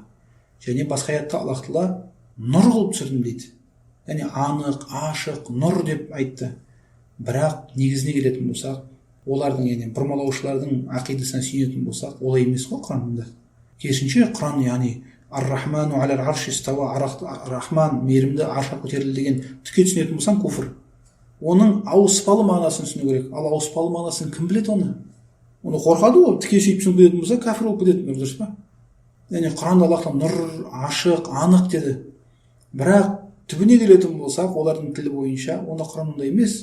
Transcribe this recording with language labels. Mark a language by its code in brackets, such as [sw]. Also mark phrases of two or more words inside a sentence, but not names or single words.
[kk] Және басқа аятта Аллах Тағала нұр қылып түсірдім дейді. Яғни анық, ашық, нұр деп айтты. Бірақ негізіне келетін болсақ, олардың, яғни бұрмалаушылардың ақидасына сүйенетін болсақ, олай емес қой Құранында. Керісінше Құран, яғни [ar] الرحمن على العرش استوى, [kk] Рахман мейірімді аршқа көтерілді деген түкке түсінетін болсаң, куфр. Оның ауыспалы мағынасын түсіну керек. Ал ауыспалы мағынасын кім біледі оны? Оны қорқады ғой, тіке сүйіп түсінетін болса, кәфір болып кетеді, дұрыс па? Яғни Құранда Аллах Тағала нұр, ашық, анық деді. Бірақ түбіне келетін болсақ, олардың тілі бойынша, оны Құран ондай емес.